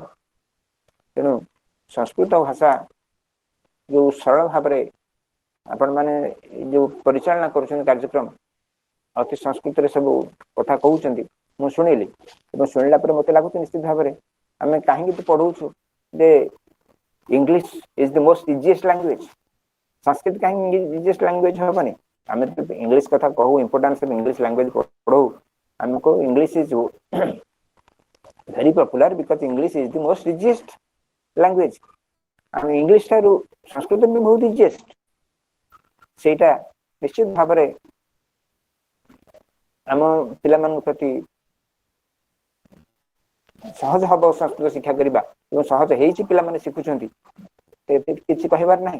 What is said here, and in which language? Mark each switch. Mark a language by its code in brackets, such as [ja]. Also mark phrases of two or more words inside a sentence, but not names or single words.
[or] ତେଣୁ ସଂସ୍କୃତ ଭାଷା ଯୋଉ ସରଳ ଭାବରେ ଆପଣମାନେ ଯୋଉ ପରିଚାଳନା କରୁଛନ୍ତି କାର୍ଯ୍ୟକ୍ରମ, ଅତି ସଂସ୍କୃତରେ ସବୁ କଥା କହୁଛନ୍ତି, ମୁଁ ଶୁଣିଲି ଏବଂ ଶୁଣିଲା ପରେ ମୋତେ ଲାଗୁଛି ନିଶ୍ଚିତ ଭାବରେ ଆମେ କାହିଁକି ପଢଉଛୁ ଯେ [en] English is the most easiest language, [or] ସଂସ୍କୃତ କାହିଁକି [en] easiest language [or] ହବନି? ଆମେ ଇଂଲିଶ କଥା କହୁ, [en] importance of English language [or] ପଢଉ, ଆମକୁ [en] English is very popular because English is the most easiest language. [or] ଆମେ ଇଂଲିଶ ଠାରୁ ସଂସ୍କୃତ ବି ବହୁତ ଇଜିଏଷ୍ଟ, ସେଇଟା ନିଶ୍ଚିତ ଭାବରେ ଆମ ପିଲାମାନଙ୍କ ପ୍ରତି ସହଜ ହବ ସଂସ୍କୃତ ଶିକ୍ଷା କରିବା ଏବଂ ସହଜ ହେଇଛି, ପିଲାମାନେ ଶିଖୁଛନ୍ତି, କିଛି କହିବାର ନାହିଁ।